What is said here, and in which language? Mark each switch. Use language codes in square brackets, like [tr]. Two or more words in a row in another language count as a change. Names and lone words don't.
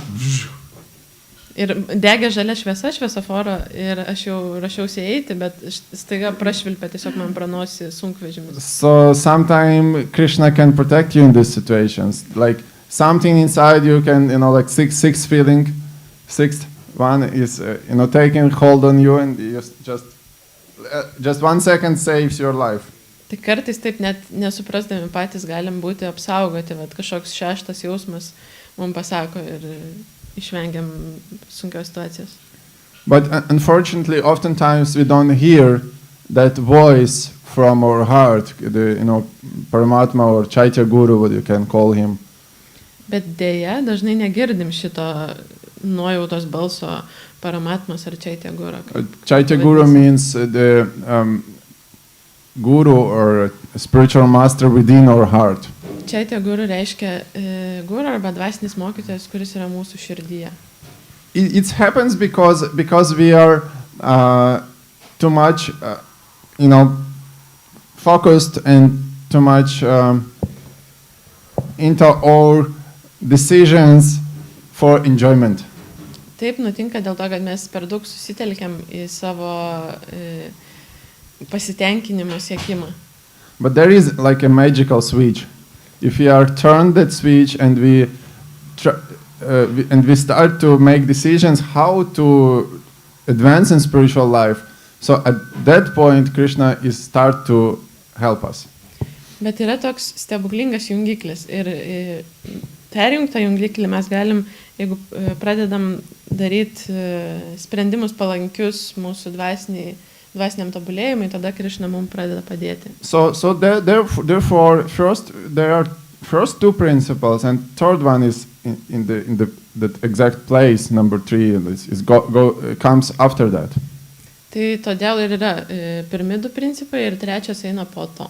[lt] Ir degė žalia šviesa šviesoforo, ir aš jau rašiausi eiti, bet staiga prašvilpė tiesiog man pranosi sunkvežimis. [en] So sometimes Krishna can protect you in these situations, like something inside you can, like sixth feeling, sixth one is, taking hold on you, and just 1 second saves your life. [lt] Tai kartais taip net nesuprasdami patys galim būti apsaugoti, bet kažkoks šeštas jausmas mums pasako ir išvengiam sunkios situacijos. [en] But unfortunately, oftentimes we don't hear that voice from our heart, Paramatma or Chaitya Guru, what you can call him. [lt] Bet dėja, dažnai negirdim šito nuojautos balso Paramatmas ar Chaitya Guru. [en] Chaitya Guru means the guru or spiritual master within our heart. [lt] Chaitya Guru reiškia guru arba dvasinis mokytojas, kuris yra mūsų širdyje. [en] It happens because we are too much, focused and too much into our decisions for enjoyment. [lt] Taip nutinka dėl to, kad mes per daug susitelkiam į savo pasitenkinimo siekimą. [en] But there is like a magical switch. If we are turned that switch and we start to make decisions how to advance in spiritual life, so at that point Krishna is start to help us. [lt] Bet yra toks stebuklingas jungiklis ir perjungtą jungiklį mes galim, jeigu pradedam daryti sprendimus palankius mūsų dvasiniam tobulėjimui, tada Krishna mums pradeda padėti. [en] So therefore, there are first two principles, and third one is in the exact place, number 3, comes after that. [lt] Tai todėl ir yra pirmi du principai ir trečias eina po to.